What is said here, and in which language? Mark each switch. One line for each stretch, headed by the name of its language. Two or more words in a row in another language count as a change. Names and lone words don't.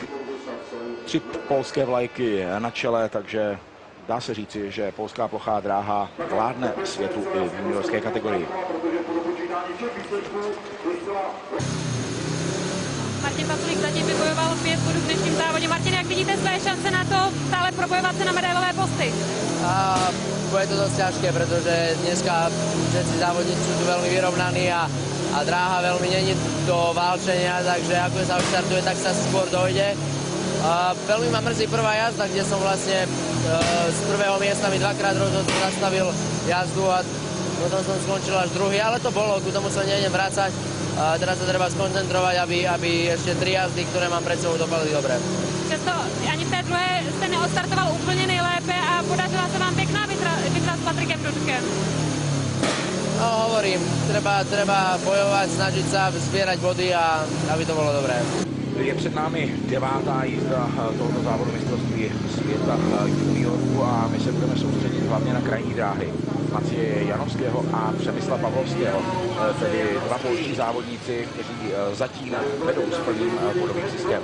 Czech: 3 polské vlajky na čele, takže dá se říci, že polská plochá dráha vládne světu i v juniorské kategorii. Martin Paculík zatím vybojoval 5 bodů v dnešním závodě. Martin, jak vidíte své šance na to stále probojovat se na medailové posty?
Slovak: Bude to dosť ťažké, pretože dneska všetci závodníci sú tu veľmi vyrovnaní a dráha veľmi není do válčenia, takže ako sa štartuje, tak sa skôr dojde. Veľmi ma mrzí prvá jazda, kde som vlastne z prvého miesta mi 2-krát rozhodcu zastavil jazdu a potom som skončil až druhý, ale to bolo, ku tomu sa nejdem vrácať. Teraz sa treba skoncentrovať, aby ešte 3 jazdy, ktoré mám pred sebou, dopadli dobre.
Czech: Přesto ani v té druhé jste neodstartoval úplně nejlépe a podařila se vám pěkná vytra s Patrikem Dudkem.
Slovak: No hovorím, treba bojovať, snažiť sa zbierať body a aby to bolo dobré.
Czech: Je před námi 9. jízda tohoto závodu mistrovství světa juniorů a my se budeme soustředit hlavně na krajní dráhy Matěje Janovského a Přemysla Pavlovského, tedy dva polští závodníci, kteří zatím vedou s plným bodovým ziskem.